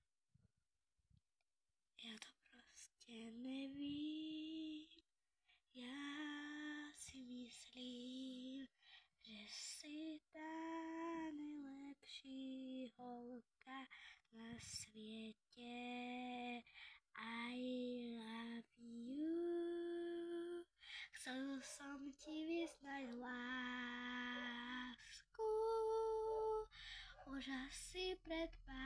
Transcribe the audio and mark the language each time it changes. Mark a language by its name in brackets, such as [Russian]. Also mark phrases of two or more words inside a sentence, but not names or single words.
[Slovak] Ja to proste nevím. Ja si myslím, že si tá najlepší holka na svete. [English] I love you. [Slovak] Chcel som ti vyznať lásku už asi pred